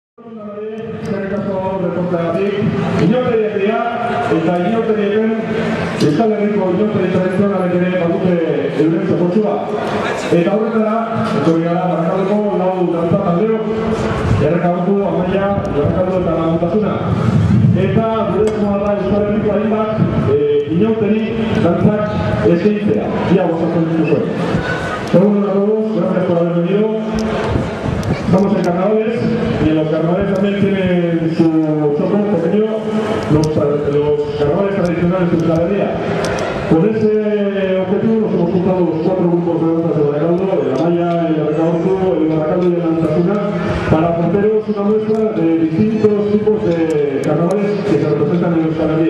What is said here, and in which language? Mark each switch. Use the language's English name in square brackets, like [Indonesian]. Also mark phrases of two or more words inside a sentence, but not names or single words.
[Basque] Euskal Herriko inoteri tradizionalek ere badute euren zokotsua. Eta horretara, etorri gara Barakaldoko lau dantza taldeok, Errekautu, Amaia, Errekaldu eta Laguntasuna. Eta gure esmoa da Euskal Herriko hainbat inoteri dantzak eskaintzea. Ia gozatzen dituzuen. [Spanish] Segundo a todos, gracias por haber venido. Estamos en carnavales y en los carnavales también tienen su choco pequeño, los carnavales tradicionales de Euskal Herria. Con ese objetivo nos hemos juntado los 4 grupos de danzas de Barakaldо, el Amaia, el Errekautu, el Barakaldо y el Laguntasuna, para ofreceros una muestra de distintos tipos de carnavales que se representan en Euskal Herria.